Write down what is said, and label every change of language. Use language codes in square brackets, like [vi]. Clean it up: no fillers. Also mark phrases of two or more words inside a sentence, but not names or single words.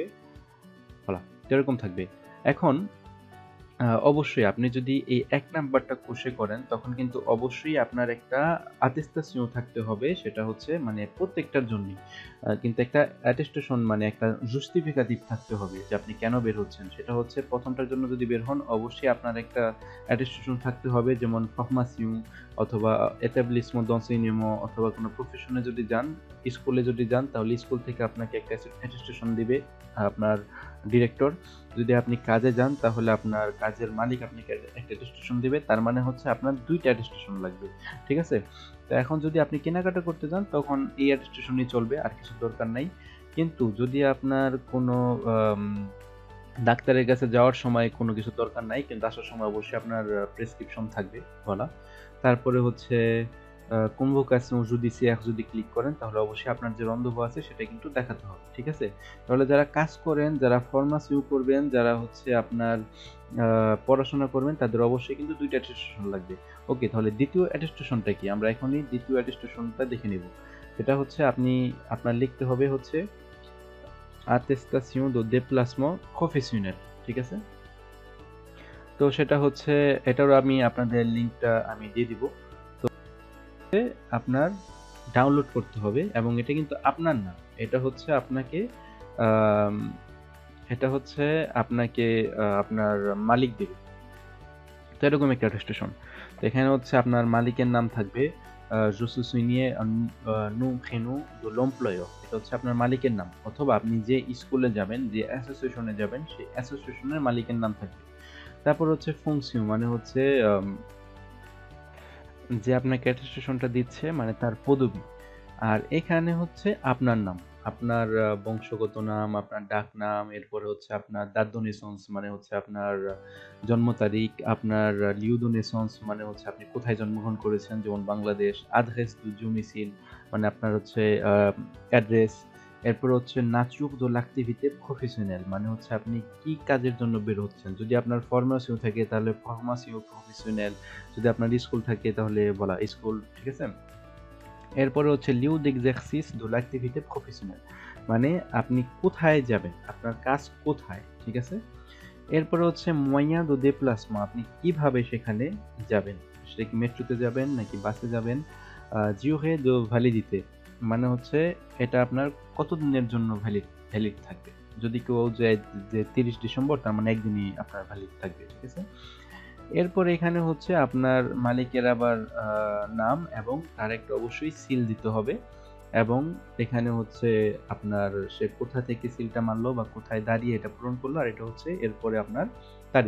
[bn] বলা এরকম থাকবে। এখন অবশ্যই আপনি যদি এই ১ নাম্বারটা কোষে করেন তখন কিন্তু অবশ্যই আপনার একটা attestation থাকতে হবে। সেটা হচ্ছে মানে প্রত্যেকটার জন্যই। কিন্তু একটা attestation মানে একটা justificative থাকতে হবে যে আপনি কেন বের হচ্ছেন। সেটা হচ্ছে ১ম টার জন্য যদি বের হন অবশ্যই আপনার একটা attestation থাকতে হবে, যেমন formation অথবা [fr] établissement d'enseignement [bn] অথবা কোনো প্রফেশনে যদি যান, স্কুলে যদি যান তাহলে স্কুল থেকে আপনাকে একটা attestation দিবে আপনার ডিরেক্টর। যদি আপনি কাজে যান তাহলে আপনার কাজের মালিক আপনাকে একটা অ্যাটেস্টেশন দিবে। তার মানে হচ্ছে আপনার ২ টা অ্যাটেস্টেশন লাগবে। ঠিক আছে? তো এখন যদি আপনি কেনাকাটা করতে যান তখন এই অ্যাটেস্টেশনই চলবে, আর কিছু দরকার নাই। কিন্তু যদি আপনার কোনো আম ডাক্তারের কাছে যাওয়ার সময় কোনো কিছু দরকার নাই, কিন্তু আসার সময় অবশ্যই আপনার প্রেসক্রিপশন থাকবে বলা। তারপরে হচ্ছে [fr] convocation judiciaire [bn] যদি ক্লিক করেন তাহলে অবশ্যই আপনার যে রন্ধভ আছে সেটা কিন্তু দেখাতে হবে। ঠিক আছে? তাহলে যারা কাজ করেন, যারা ফর্মাসিও করবেন, যারা হচ্ছে আপনার পড়াশোনা করবেন তাদের অবশ্যই কিন্তু ২ টা অ্যাটেস্টেশন লাগবে। ওকে, তাহলে দ্বিতীয় অ্যাটেস্টেশনটা কি? আমরা এখনই দ্বিতীয় অ্যাটেস্টেশনটা দেখে নিব। সেটা হচ্ছে আপনার লিখতে হবে হচ্ছে [fr] attestation de déplacement professionnel। [bn] ঠিক আছে? তো সেটা হচ্ছে এটারও আমি আপনাদের লিংকটা আমি দিয়ে দিব। তো আপনার ডাউনলোড করতে হবে এবং এটা কিন্তু আপনার না। এটা হচ্ছে আপনাকে আম এটা হচ্ছে আপনাকে আপনার মালিক দিবে। তো এরকম একটা অ্যাটেস্টেশন। তো এখানে হচ্ছে আপনার মালিকের নাম থাকবে [fr] je suis signé nom prénom de l'employeur। [bn] এটা হচ্ছে আপনার মালিকের নাম, অথবা আপনি যে স্কুলে যাবেন, যে অ্যাসোসিয়েশনে যাবেন সেই অ্যাসোসিয়েশনের মালিকের নাম থাকবে। তারপর হচ্ছে fonction মানে হচ্ছে যে আপনাকে অ্যাটেস্টেশনটা দিচ্ছে মানে তার পদবি। আর এখানে হচ্ছে আপনার নাম, আপনার বংশগত নাম, আপনার ডাকনাম, এরপরে হচ্ছে আপনার [fr] date de naissance [bn] মানে হচ্ছে আপনার জন্ম তারিখ, আপনার [fr] lieu de naissance [bn] মানে হচ্ছে আপনি কোথায় জন্মগ্রহণ করেছেন, যেমন বাংলাদেশ, [fr] adresse de domicile [bn] মানে আপনার হচ্ছে অ্যাড্রেস, এরপর হচ্ছে [fr] nature de l'activité professionnelle [bn] মানে হচ্ছে আপনি কি কাজের জন্য বের হচ্ছেন। যদি আপনার formation থাকে তাহলে [fr] formation professionnelle, [bn] যদি আপনার স্কুল থাকে তাহলে বলা স্কুল। ঠিক আছে? এরপরে হচ্ছে [fr] lieu d'exercice de l'activité professionnelle [bn] মানে আপনি কোথায় যাবেন, আপনার কাজ কোথায়। ঠিক আছে? এরপরে হচ্ছে [fr] moyen de déplacement [bn] আপনি কিভাবে সেখানে যাবেন, সেটা কি মেট্রোতে যাবেন নাকি বাসে যাবেন। [fr] durée de validité [bn] মানে হচ্ছে এটা আপনার কতদিনের জন্য ভ্যালিড থাকবে। যদি কেউ যায় যে 30 ডিসেম্বর তার মানে একদিনই আপনার ভ্যালিড থাকবে। ঠিক আছে? এরপরে এখানে হচ্ছে আপনার মালিকের আবার নাম এবং তার একটা অবশ্যই সিল দিতে হবে, এবং এখানে হচ্ছে আপনার সে কোথা থেকে সিলটা মারলো বা কোথায় দাঁড়িয়ে এটা পূরণ করলো, আর এটা হচ্ছে এরপরে আপনার তারিখ।